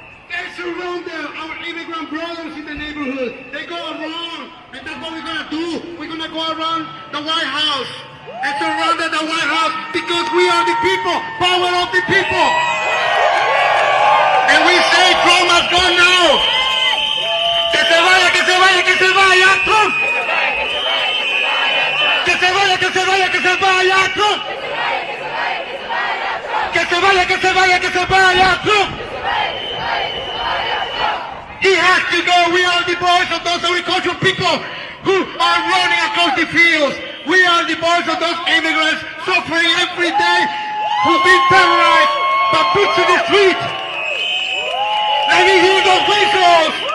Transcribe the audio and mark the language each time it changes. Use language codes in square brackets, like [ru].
[en] They surround our immigrant brothers in the neighborhood. They go around, and that's what we're gonna do. We're gonna go around the White House and surround the White House because we are the people, power of the people. And we say Trump must go now. [es] Que se vaya, que se vaya, que se vaya, Trump. Que se vaya, que se vaya, que se vaya, Trump. Que se vaya, que se vaya, que se vaya, Trump. [en] He has to go. We are the voice of those agricultural people who are running across the fields. We are the voice of those immigrants suffering every day, who've been terrorized but put to the street. Let me hear those whistles.